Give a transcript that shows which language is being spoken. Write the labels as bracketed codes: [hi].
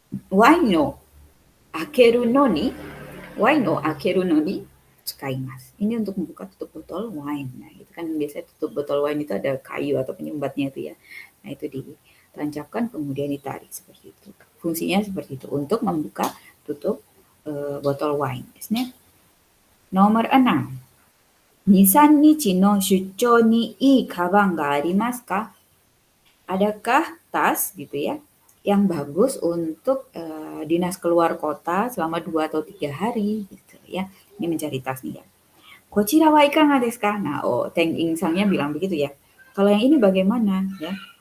[ja] Wine no akeru no ni, wine no akeru no ni tsukaimasu. [id] Ini untuk membuka tutup botol wine. Nah, itu kan biasanya tutup botol wine itu ada kayu atau penyumbatnya itu ya. Nah, itu ditancapkan kemudian ditarik seperti itu. Fungsinya seperti itu untuk membuka tutup botol wine. Nomor 6. [ja] 2、3日の出張にいいカバンがありますか? [id] Adakah tas gitu ya yang bagus untuk dinas keluar kota selama 2 atau 3 hari gitu ya. Ini mencari tas nih ya. [ja] Kochira wa ikaga desu ka? [id] Nah, Teng Ing Sangnya bilang begitu ya. Kalau yang ini bagaimana ya?